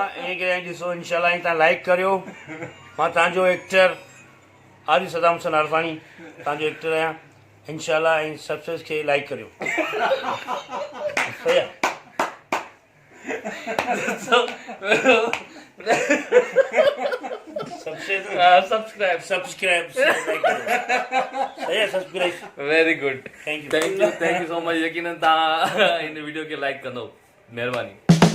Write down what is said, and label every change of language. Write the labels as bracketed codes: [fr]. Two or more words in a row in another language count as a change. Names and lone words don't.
[sd] इन करे ॾिसो इनशाला तव्हां लाइक करियो। मां तव्हांजो एक्टर आदि सदाम हसन आरफाणी तव्हांजो एक्टर आहियां इनशाला, ऐं सब्सक्राइब खे लाइक करियो। सही आहे। [en] subscribe very good, thank you thank you so much. [sd] यकीनन तव्हां हिन वीडियो खे लाइक कंदो, महिरबानी।